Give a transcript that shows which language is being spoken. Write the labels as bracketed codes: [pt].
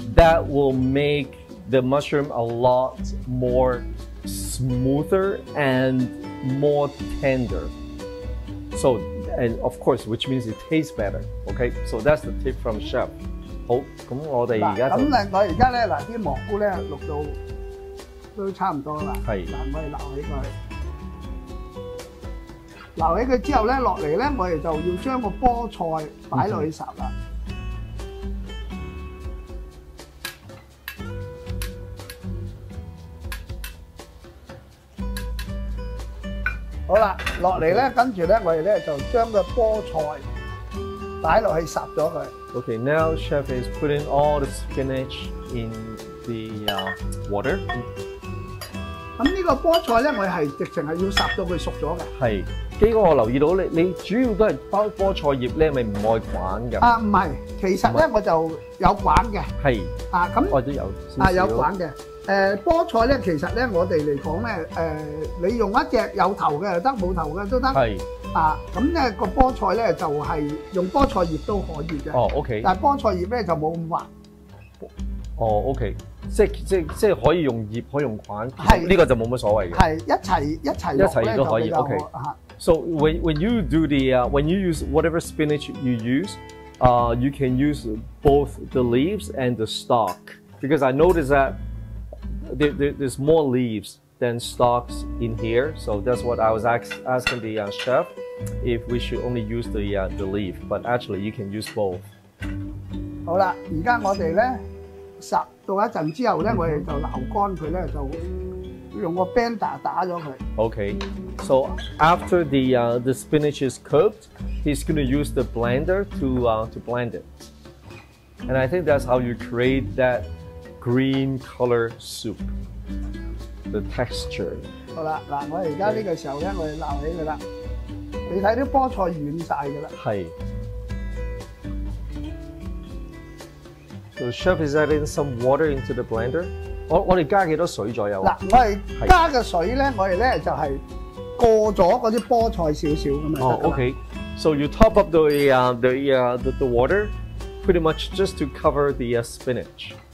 [en] That will make the mushroom a lot more smoother and more tender. So, and of course, which means it tastes better. Okay, so that's the tip from chef. [yue] 好，咁我哋而家咁咧，我而家咧嗱啲蘑菇咧淥到都差唔多啦。係。嗱，我哋撈起佢，撈起佢之後咧，落嚟咧，我哋就要將個菠菜擺落去烚啦。好啦，落嚟咧，跟住咧，我哋咧就將個菠菜擺落去烚咗佢。 [en] Okay, now chef is putting all the spinach in the water. [yue] 咁呢個菠菜咧，我哋係直情係要烚到佢熟咗嘅。係，基哥我留意到你主要都係包菠菜葉咧，咪唔愛滾嘅？唔係，其實咧我就有滾嘅。係。咁我都有。有滾嘅。菠菜咧，其實咧我哋嚟講咧，你用一隻有頭嘅又得，冇頭嘅都得。係。咁咧個菠菜咧就係用菠菜葉都可以嘅。哦 ，OK。但係菠菜葉咧就冇咁滑。哦 ，OK。即係可以用葉，可以用滾。係。呢個就冇乜所謂嘅。係一齊都可以。OK。 [en] So when you do when you use whatever spinach you use, you can use both the leaves and the stalk because I noticed that there's more leaves than stalks in here. So that's what I was asking the chef. if we should only use the leaf, but actually you can use both. [yue] 好啦，而家我哋咧烚到一陣之後咧，我哋就撈乾佢咧，就用個 blender 打咗佢。 [en] Okay, so after the spinach is cooked, he's going to use the blender to blend it. And I think that's how you create that green color soup. The texture. [yue] 好啦，嗱，我而家呢個時候咧，我哋撈起佢啦。你睇啲菠菜軟晒㗎啦。係。 [en] So chef is adding some water into the blender. [yue] 我哋加幾多水左右？嗱，我哋加嘅水咧，我哋咧就係過咗嗰啲菠菜少少咁樣。哦 ，OK. [en] So you top up the water, pretty much just to cover the spinach.